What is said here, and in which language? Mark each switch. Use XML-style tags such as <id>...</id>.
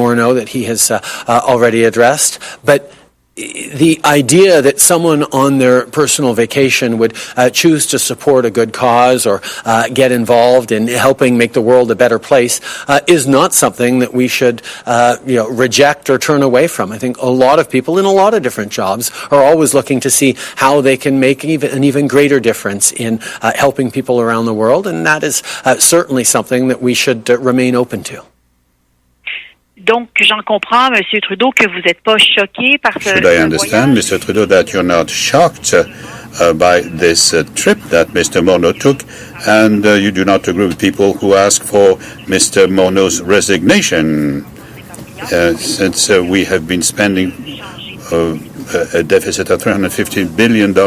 <en>Morneau that he has already addressed, but the idea that someone on their personal vacation would choose to support a good cause or get involved in helping make the world a better place is not something that we should reject or turn away from. I think a lot of people in a lot of different jobs are always looking to see how they can make an even greater difference in helping people around the world, and that is certainly something that we should remain open to.</en> <fr>Donc, j'en comprends, Monsieur Trudeau, que vous n'êtes pas choqué par ce</fr> <en>Should I understand,</en> <fr>voyage?</fr> <en>Mr. Trudeau, that you're not shocked by this trip that Mr. Morneau took, and you do not agree with people who ask for Mr. Morneau's resignation, since we have been spending a deficit of $350 billion.</en>